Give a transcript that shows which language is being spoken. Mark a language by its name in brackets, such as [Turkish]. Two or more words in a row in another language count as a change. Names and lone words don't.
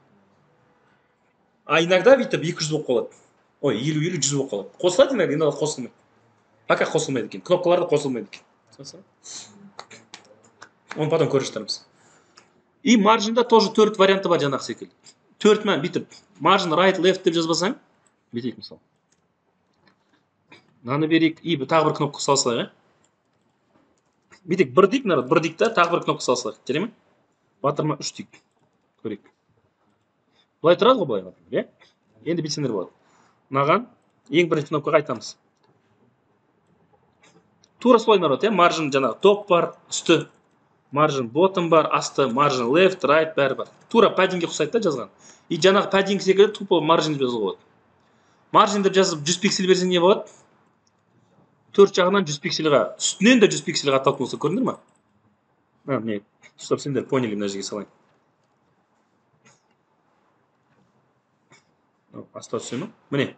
[Kazakh] А иногда бүйтіп 200 болып қалады. Ой, 50-100 болып қалады. Қосылады иногда қосылмайды. Пока қосылмайды екен. Кнопкаларда қосылмайды екен. Оны потом көріп жатармыз. И маржинда тоже 4 варианты бар жаңағы секілді. 4 мән бүйтіп [English] margin right left [Kazakh] деп жазбасаң, бүйтейік мысалы. Мынаны берейік, и тағы бір кнопка салсақ, Бүйтейік, бір дейік, народ, бір дейік та, тағы бір кнопка салсақ, жарай ма? Батырма 3 дейік. Көрейік. Бұлай тұрады ғой бұлай батырма, Енді білсеңдер болады. Мынаған ең бірінші кнопкаға айтамыз. Тура солай, народ, margin жаңағы топ бар, үсті. [English] Margin bottom [Kazakh] бар, асты, [English] margin left, right, [Kazakh] бәрі бар. Тура paddingге ұқсайды да жазған. И жаңағы padding секілді тупо margin деп жазуға болады. Margin деп жазып 100 пиксель берсең не болады? Төрт жағынан 100 пиксельға, үстінен де 100 пиксельға атталып болса көріндір ма? Не, чтобы сендер поняли, мына жерге салайын. Аста түсемі? Міне.